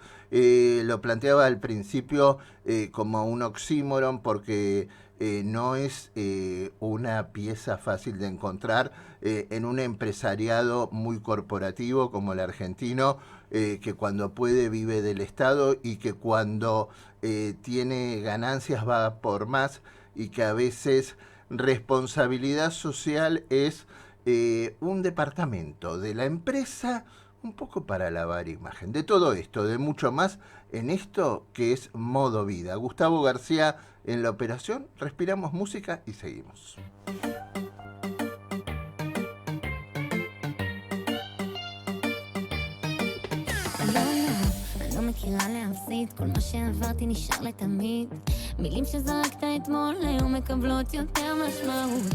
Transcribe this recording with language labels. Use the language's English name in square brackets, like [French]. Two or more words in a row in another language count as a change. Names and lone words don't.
[Spanish] Lo planteaba al principio como un oxímoron porque no es una pieza fácil de encontrar en un empresariado muy corporativo como el argentino, que cuando puede vive del Estado y que cuando tiene ganancias va por más, y que a veces responsabilidad social es un departamento de la empresa un poco para lavar imagen. De todo esto, de mucho más en esto que es Modo Vida. Gustavo García en la operación, respiramos música y seguimos. [Hebrew] לא מכירה להפסיד, כל מה שעברתי נשאר לתמיד. מילים שזרקת אתמול היום מקבלות יותר משמעות.